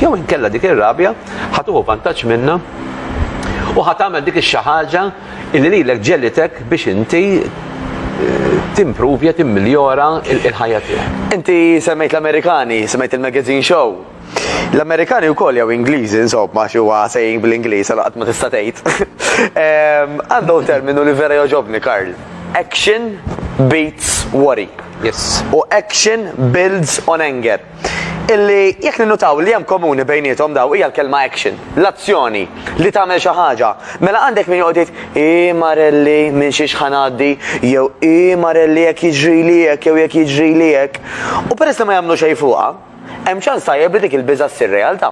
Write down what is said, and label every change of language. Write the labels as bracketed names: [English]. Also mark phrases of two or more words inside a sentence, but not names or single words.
[Maltese] Jew inkella dik ir-rabja ħatuħu vantaġġ minnha u ħatamel dik ix-xi ħaġa illi lilek ġellitek biex inti timprovja, timmiljora il-ħajja tiegħek. Inti semmejt l-Amerikani, semmejt il- [English] magazine show. [Maltese] L-Amerikani wkoll jew Ingliżi insomma xi huwa sejjin bl-Ingliż għal qatt ma tista' tgħid. Għandhom terminu li vera joġobni, Karl. [English] Action beats worry. Yes. [Maltese] U [English] action builds on anger. [Maltese] Illi jekk ninnutaw li hemm komuni bejniethom daw hija l-kelma action, l-azzjoni li tagħmel xi ħaġa. Mela għandek min joqgħod jgħid Marelli minn xi xħanaddi jew Marelli jekk jiġri hekk jew jekk jiġri hekk. U peress li ma jagħmlu xejn fuqha, hemm ċans tajjeb li dik il-biża' ssir realtà.